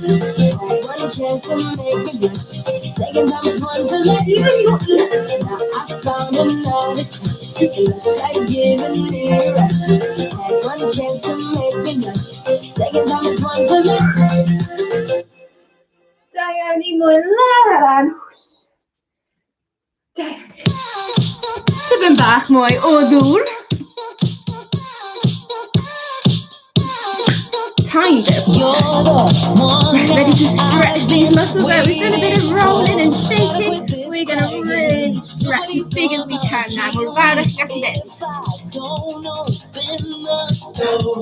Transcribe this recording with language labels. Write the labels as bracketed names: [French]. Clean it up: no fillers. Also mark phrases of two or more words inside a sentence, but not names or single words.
[English] Had one chance to make me blush. Second time is one to let. Even you. Now I found another crush, and I like giving me a rush. Had one chance to make me blush. Second time is one to let. Diane Moelaran. [Welsh] Diane. Tipyn bach mwy o ddŵr. [English] Tiny bit of water. Ready to stretch these muscles out. We've done a bit of rolling and shaking. We're going to really stretch as big as we can now. We're about to stretch a bit. Don't open the door.